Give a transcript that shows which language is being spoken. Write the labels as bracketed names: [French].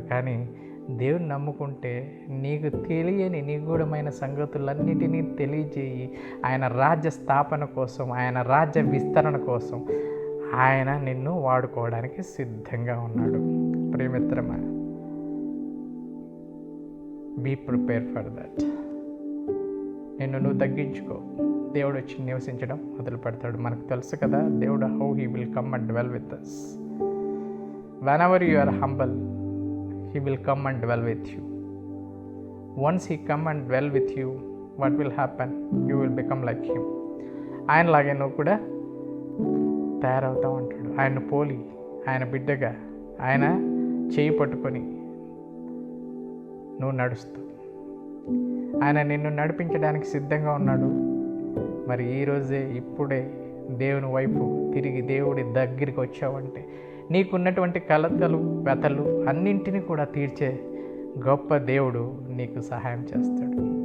[Telugu] కానీ దేవుని నమ్ముకుంటే నీకు తెలియని నిగూఢమైన సంగతులన్నిటినీ తెలియజేయి ఆయన రాజ్య స్థాపన కోసం, ఆయన రాజ్య విస్తరణ కోసం ఆయన నిన్ను వాడుకోవడానికి సిద్ధంగా ఉన్నాడు. ప్రియమిత్రమా, [English] Be prepare for that. [Telugu] నిన్ను నువ్వు తగ్గించుకో, దేవుడు వచ్చి నివసించడం మొదలు పెడతాడు. మనకు తెలుసు కదా దేవుడు [English] How he will come and dwell with us. whenever you are humble, he will come and dwell with you. Once he come and dwell with you, what will happen? You will become like him. [Telugu] ఆయనలాగే నువ్వు కూడా తయారవుతావు అంటాడు. ఆయన పోలి, ఆయన బిడ్డగా, ఆయన చేయి పట్టుకొని నువ్వు నడుస్తావు. ఆయన నిన్ను నడిపించడానికి సిద్ధంగా ఉన్నాడు. మరి ఈరోజే, ఇప్పుడే దేవుని వైపు తిరిగి దేవుడి దగ్గరికి వచ్చావంటే నీకున్నటువంటి కలతలు, వ్యతలు అన్నింటినీ కూడా తీర్చే గొప్ప దేవుడు నీకు సహాయం చేస్తాడు.